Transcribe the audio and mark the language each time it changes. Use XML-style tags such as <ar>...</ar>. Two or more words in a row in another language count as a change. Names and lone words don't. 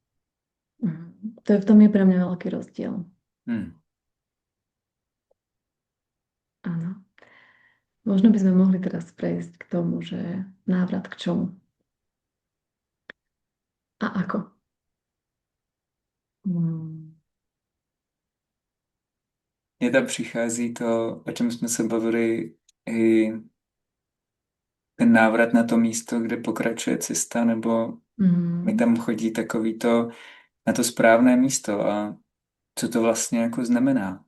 <sk>V tom je pre mňa veľký rozdiel. Hmm. Áno. Možno by sme mohli teraz prejsť k tomu, že návrat k čomu a ako. Hmm.</sk> <cs>Mně tam přichází to, o čem jsme se bavili, i ten návrat na to místo, kde pokračuje cesta, nebo mi Hmm. tam chodí takový to na to správné místo a co to vlastně jako znamená.</cs>